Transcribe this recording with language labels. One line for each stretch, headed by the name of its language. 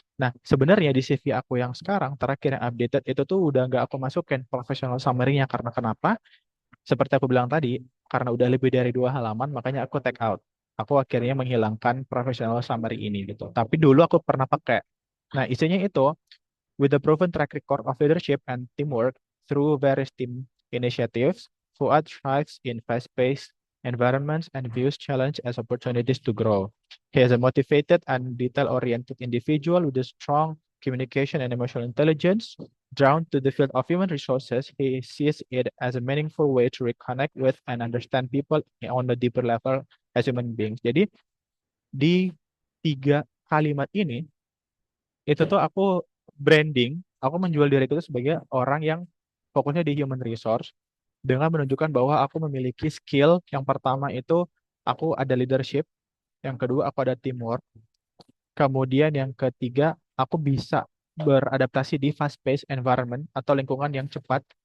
Indonesian: Nah, sebenarnya di CV aku yang sekarang, terakhir yang updated, itu tuh udah nggak aku masukin professional summary-nya. Karena kenapa? Seperti aku bilang tadi, karena udah lebih dari 2 halaman, makanya aku take out. Aku akhirnya menghilangkan professional summary ini gitu. Tapi dulu aku pernah pakai. Nah, isinya itu,
English: with the proven track record of leadership and teamwork through various team initiatives, Fuad thrives in fast-paced environments and views challenge as opportunities to grow. He is a motivated and detail-oriented individual with a strong communication and emotional intelligence. Drawn to the field of human resources, he sees it as a meaningful way to reconnect with and understand people on a deeper level as human beings.
Indonesian: Jadi di 3 kalimat ini itu tuh aku branding, aku menjual diriku itu sebagai orang yang fokusnya di human resource dengan menunjukkan bahwa aku memiliki skill. Yang pertama itu aku ada leadership, yang kedua aku ada teamwork, kemudian yang ketiga aku bisa beradaptasi di fast-paced environment atau lingkungan yang cepat.